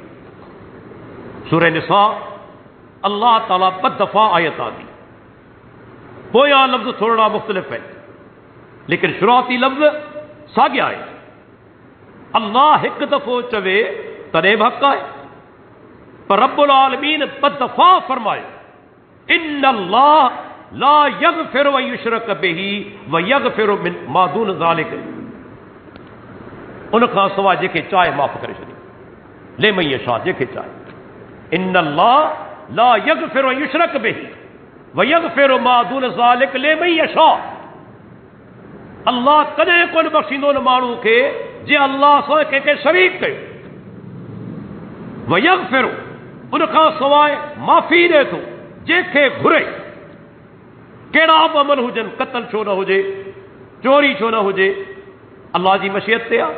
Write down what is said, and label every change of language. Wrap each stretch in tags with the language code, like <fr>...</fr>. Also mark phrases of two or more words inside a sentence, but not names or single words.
<sd>सूरह निसा अल्लाह ताला ॿ दफ़ा आयत आंदी। पोयां लफ़्ज़ थोरा मुख़्तलिफ़ आहिनि, लेकिन शुरूआती लफ़्ज़ साॻिया आहे। अल्लाह हिकु दफ़ो चवे तॾहिं बि हक़ आहे, पर रब्बुल आलमीन ॿ दफ़ा फरमायो</sd> <ar>إن الله لا يغفر أن يشرك به ويغفر ما دون ذلك,</ar> <sd>उन खां सवाइ जेके चाहे माफ़ करे छॾे,</sd> <ar>لمن يشاء,</ar> <sd>जेके चाहे।</sd> <ar>إن الله لا يغفر أن يشرك به ويغفر ما دون ذلك لمن يشاء.</ar> <sd>अल्लाह कॾहिं कोन बख़्शींदो न माण्हू खे जे अल्लाह सां कंहिंखे शरीक कयो।</sd> <ar>ويغفر,</ar> <sd>उन खां सवाइ माफ़ी ॾे थो जंहिंखे घुरे, कहिड़ा बि अमल हुजनि, क़त्ल छो न हुजे, चोरी छो न हुजे, अल्लाह जी मशियत ते आहे।</sd>